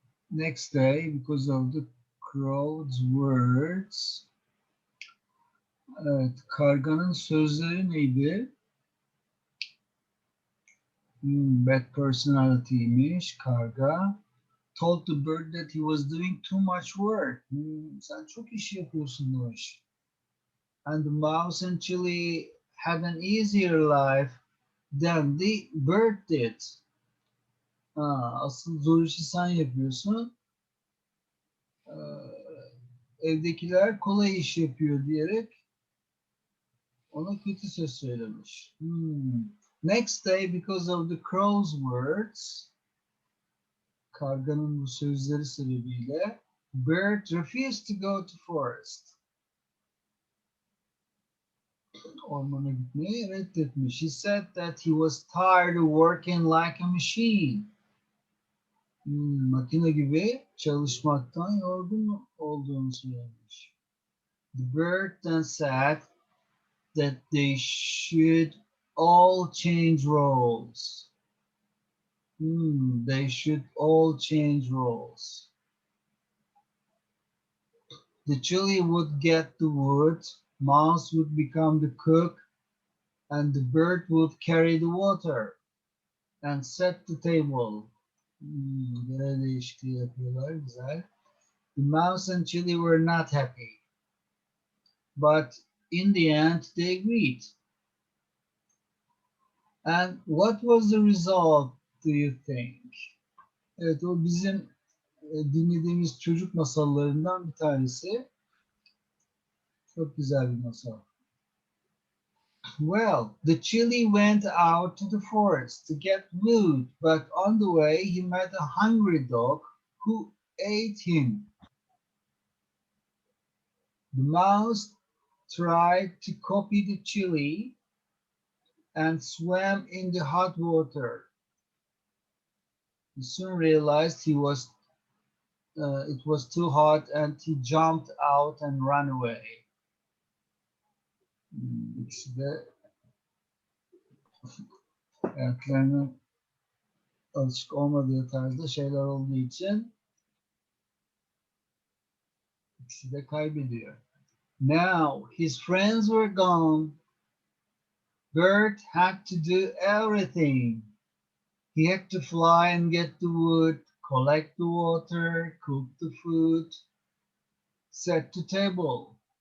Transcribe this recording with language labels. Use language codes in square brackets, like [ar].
[en] Next day, because of the crow's words, [tr] evet, karganın sözleri neydi? [en] Bad personality'ymiş [tr] karga. [en] Told the bird that he was doing too much work. [tr] Sen çok iş yapıyorsun demiş. [en] And the mouse and chili had an easier life than the bird did. [tr] Asıl zor işi sen yapıyorsun. Ee, evdekiler kolay iş yapıyor diyerek ona kötü söz söylemiş. [en] Next day, because of the crow's words, [tr] karganın bu sözleri sebebiyle, [en] Bert refused to go to forest. [tr] Ormana gitmeyi reddetmiş. [en] He said that he was tired of working like a machine. [tr] Makine gibi çalışmaktan yorgun olduğunu söylemiş. [en] The bird then said that they should all change roles. They should all change roles. The chili would get the wood, Mouse would become the cook, and the bird would carry the water and set the table. [tr] Görev değişikliği yapıyorlar, güzel. [en] The mouse and chili were not happy, but in the end they agreed. And what was the result, do you think? [tr] Evet, o bizim dinlediğimiz çocuk masallarından bir tanesi. Çok güzel bir masal. [en] Well, the chili went out to the forest to get wood, but on the way he met a hungry dog who ate him. The mouse tried to copy the chili and swam in the hot water. He soon realized it was too hot and he jumped out and ran away. [tr] İkisi de ayaklarının alışık olmadığı tarzda şeyler olduğu için ikisi de kaybediyor. [en] Now his friends were gone. Bert had to do everything. He had to fly and get the wood, collect the water, cook the food, set the table.